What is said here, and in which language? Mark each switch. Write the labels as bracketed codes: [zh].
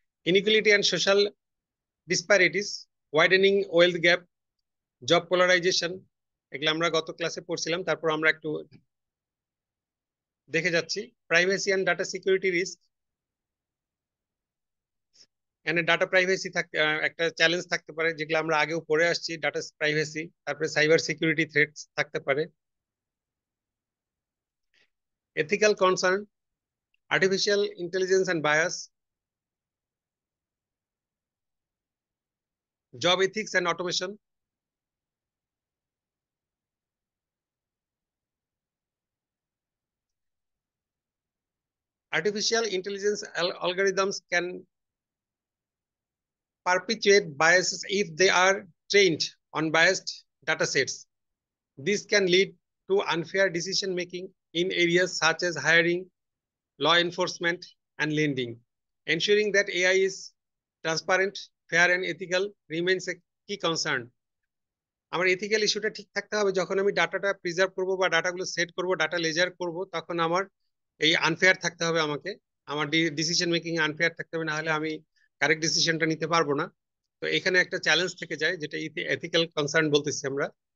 [bn] Inequality and social disparities, widening wealth gap, job polarisation, এগুলো আমরা গত ক্লাসে পড়ছিলাম, তারপর আমরা একটু দেখে যাচ্ছি। Privacy and data security risk, এখানে ডাটা প্রাইভেসি একটা চ্যালেঞ্জ থাকতে পারে, যেগুলো আমরা আগেও পড়ে আসছি। ডাটা প্রাইভেসি, তারপরে সাইবার সিকিউরিটি থ্রেটস থাকতে পারে। [en] ethical concern, artificial intelligence and bias, job ethics and automation, artificial intelligence algorithms can perpetuate biases if they are trained on biased data sets. This can lead to unfair decision making in areas such as hiring, law enforcement, and lending. Ensuring that AI is transparent, fair, and ethical remains a key concern. [bn] আমার ethical ইস্যুটা ঠিক থাকতে হবে, যখন আমি ডাটাটা preserve করব বা ডাটাগুলো সেট করব, ডাটা লেজার করব, তখন আমার এই আনফেয়ার থাকতে হবে, আমাকে আমার ডিসিশন মেকিং আনফেয়ার থাকতে হবে, না হলে আমি কারেক্ট ডিসিশনটা নিতে পারবো না। তো এখানে একটা চ্যালেঞ্জ থেকে যায়, যেটা এথিক্যাল কনসার্ন বলতেছি আমরা।